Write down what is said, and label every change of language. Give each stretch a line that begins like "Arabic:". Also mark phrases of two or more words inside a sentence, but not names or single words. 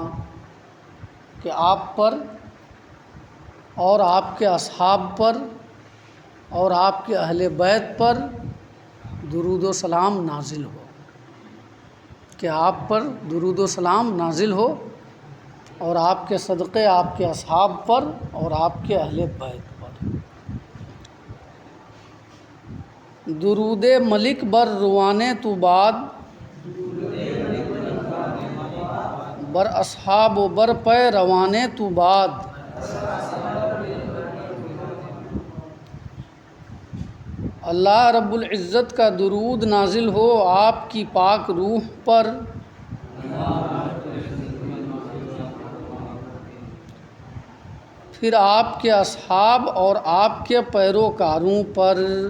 Urdu: کہ آپ پر اور آپ کے اصحاب پر اور آپ کے اہل بیت پر درود و سلام نازل ہو، کہ آپ پر درود و سلام نازل ہو، اور آپ کے صدقے آپ کے اصحاب پر اور آپ کے اہل بیت پر۔
Persian: درود ملک بر روانے تو بعد، بر اصحاب و بر پے روانے تو بعد۔
Urdu: اللہ رب العزت کا درود نازل ہو آپ کی پاک روح پر، پھر آپ کے اصحاب اور آپ کے پیروکاروں پر۔